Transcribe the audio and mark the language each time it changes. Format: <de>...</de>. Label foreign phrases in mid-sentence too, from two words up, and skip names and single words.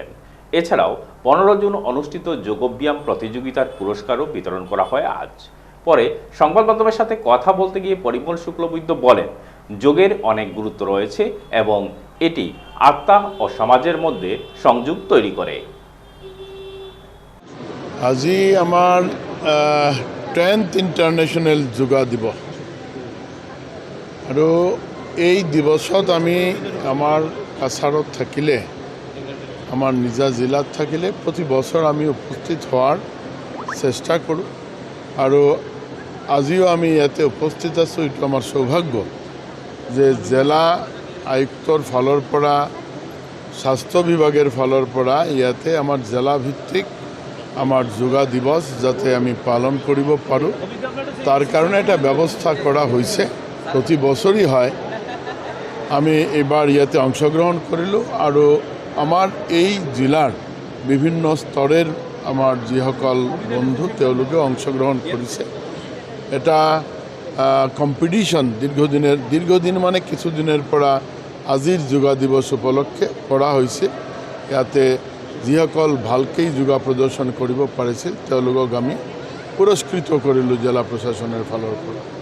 <bn>এছাড়াও ১৫ জুন অনুষ্ঠিত যোগব্যায়াম প্রতিযোগিতার পুরস্কারও বিতরণ করা হয় আজ। পরে সংবাদ মাধ্যমের সাথে কথা বলতে গিয়ে পরিমল শুক্লবৈদ্য বলেন, যোগের অনেক গুরুত্ব রয়েছে এবং এটি আত্মা ও সমাজের মধ্যে সংযোগ তৈরি করে।</bn> <as>আজি আমাৰ 10th ইণ্টাৰনেশ্যনেল যোগা দিৱস আৰু এই দিৱসত আমি আমাৰ কাছাৰত থাকিলে, আমাৰ নিজা জিলাত থাকিলে প্ৰতি বছৰ আমি উপস্থিত হোৱাৰ চেষ্টা কৰোঁ আৰু আজিও আমি ইয়াতে উপস্থিত আছোঁ। এইটো আমাৰ সৌভাগ্য যে জিলা আয়ুক্তৰ ফালৰ পৰা, স্বাস্থ্য বিভাগের ফালৰ পৰা ইয়াতে আমাৰ জিলা ভিত্তিক আমার যোগা দিবস যাতে আমি পালন কৰিব পাৰোঁ</as> <bn>তার কারণে এটা ব্যবস্থা করা হয়েছে।</bn> <as>প্রতি বছরই হয়। আমি এবার ইয়াতে অংশগ্রহণ কৰিলোঁ আৰু আমাৰ এই জিলাৰ বিভিন্ন স্তরের আমার যিসকল বন্ধু তেওঁলোকে অংশগ্রহণ কৰিছে। এটা কম্পিটিশন দীর্ঘদিন মানে কিছুদিনের পৰা আজিৰ যোগা দিবস উপলক্ষে কৰা হৈছে। ইয়াতে যিসকল ভালকৈ যোগা প্ৰদৰ্শন কৰিব পাৰিছিল তেওঁলোকক আমি পুৰস্কৃত কৰিলোঁ জিলা প্ৰশাসনৰ ফালৰ পৰা।</as>